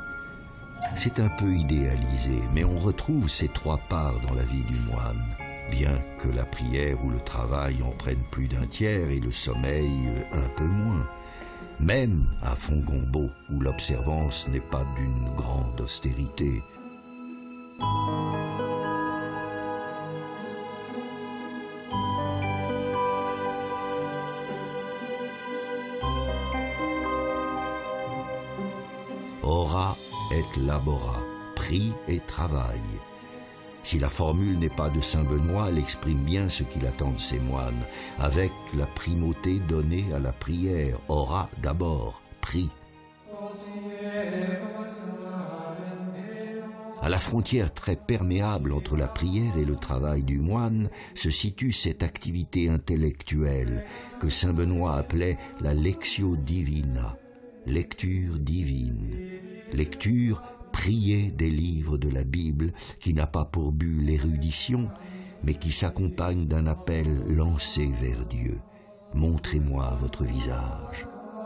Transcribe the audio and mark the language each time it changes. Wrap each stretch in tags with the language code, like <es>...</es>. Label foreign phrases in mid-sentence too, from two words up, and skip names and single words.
<fr>C'est un peu idéalisé, mais on retrouve ces 3 parts dans la vie du moine, bien que la prière ou le travail en prennent plus d'un tiers et le sommeil un peu moins. Même à Fongombo, où l'observance n'est pas d'une grande austérité.</fr> <la>Ora et labora,</la> <fr>prie et travail. Si la formule n'est pas de Saint-Benoît, elle exprime bien ce qu'il attend de ses moines, avec la primauté donnée à la prière. Ora d'abord, prie. À la frontière très perméable entre la prière et le travail du moine se situe cette activité intellectuelle que Saint-Benoît appelait la</fr> <la>lectio divina,</la> <fr>lecture divine, lecture priée des livres de la Bible qui n'a pas pour but l'érudition, mais qui s'accompagne d'un appel lancé vers Dieu. Montrez-moi votre visage.</fr>